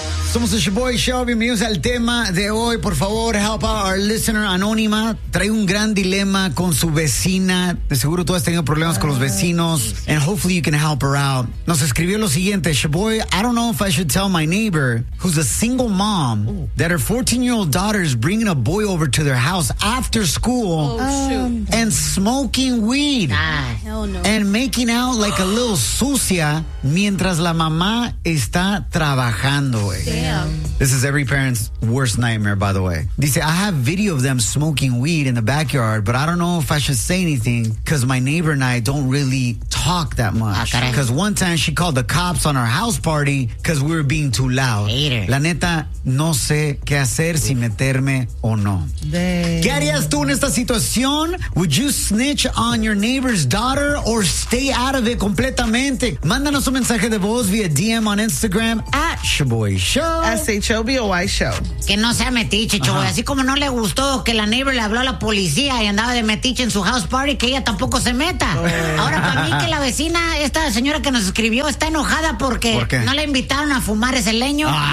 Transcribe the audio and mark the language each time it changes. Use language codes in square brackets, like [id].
[es] Somos el Shaboy Show, bienvenidos al tema de hoy. Por favor, [en] help out our listener [es] anónima. Trae un gran dilema con su vecina. De seguro tú has tenido problemas con los vecinos. [en] Sí. And hopefully you can help her out. [es] Nos escribió lo siguiente: [en] Shaboy, I don't know if I should tell my neighbor, who's a single mom, that her 14-year-old daughter is bringing a boy over to their house after school and smoking weed. And making out like a little [es] sucia mientras la mamá está trabajando. [en] Damn. This is every parent's worst nightmare, by the way. Dice, I have video of them smoking weed in the backyard, but I don't know if I should say anything because my neighbor and I don't really talk that much. Because one time she called the cops on our house party because we were being too loud. Hater. [es] La neta, no sé qué hacer, si meterme o no. [en] Damn. [es] ¿Qué harías tú en esta situación? [en] Would you snitch on your neighbor's daughter or stay out of it completamente? [es] Mándanos un mensaje de voz vía DM [en] on Instagram at Shaboy Show. S-H-O-B-O-Y Show. [es] Que no sea metiche, Shaboy. Así como no le gustó que la neighbor le habló a la policía y andaba de metiche en su house party, que ella tampoco se meta. Ahora, para mí que la vecina, esta señora que nos escribió, está enojada porque no la invitaron a fumar ese leño.